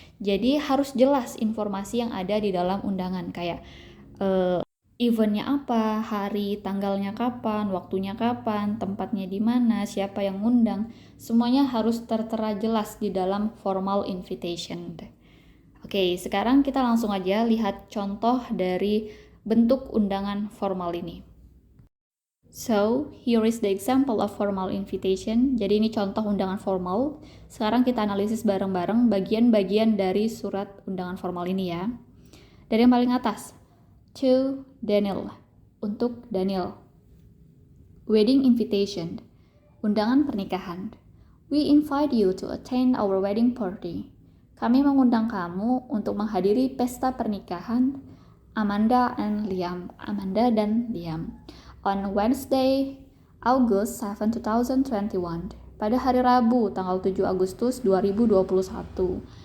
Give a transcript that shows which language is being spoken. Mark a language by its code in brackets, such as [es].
[id] Jadi harus jelas informasi yang ada di dalam undangan, kayak eventnya apa, hari, tanggalnya kapan, waktunya kapan, tempatnya di mana, siapa yang ngundang. Semuanya harus tertera jelas di dalam formal invitation. Oke, sekarang kita langsung aja lihat contoh dari bentuk undangan formal ini. [en] So, here is the example of formal invitation. [id] Jadi ini contoh undangan formal. Sekarang kita analisis bareng-bareng bagian-bagian dari surat undangan formal ini ya. Dari yang paling atas, [en] to Daniel, [id] untuk Daniel. [en] Wedding invitation, [id] undangan pernikahan. [en] We invite you to attend our wedding party. [id] Kami mengundang kamu untuk menghadiri pesta pernikahan Amanda and Liam. [en] Amanda dan Liam. On Wednesday, August 7, 2021. [id] Pada hari Rabu, tanggal 7 Agustus 2021.